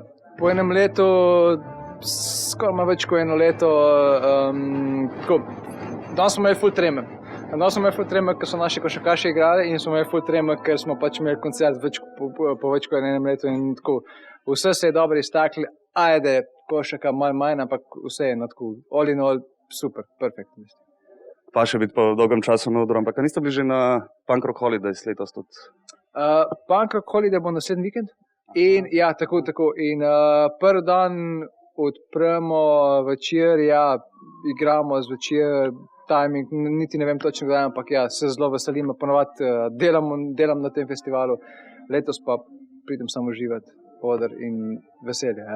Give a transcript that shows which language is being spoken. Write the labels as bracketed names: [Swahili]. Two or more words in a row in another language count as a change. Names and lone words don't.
[Slovenian] Po enem letu, skoraj malo več kot eno leto, danes smo imeli ful treme. Danes smo imeli ful treme, ker so naši košarkaši igrali, in smo imeli ful treme, ker smo pač imeli koncert po več kot enem letu. In tako, vse se je dobro iztakli, ajde, košarka malo manj, ampak vse je tako, [English] all in all, [Slovenian] super, perfekt. Pa še biti po dolgem času na odru, ampak niste bili že na Punk Rock Holidays letos tudi? Punk Rock Holiday bo naslednji vikend. In ja, tako. In prvi dan odpremo večer, ja, igramo zvečer, timing, niti ne vem točno kdaj, ampak ja, se zelo veselim, ponovadi delam na tem festivalu, letos pa pridem samo uživati, oder in veselje, ja.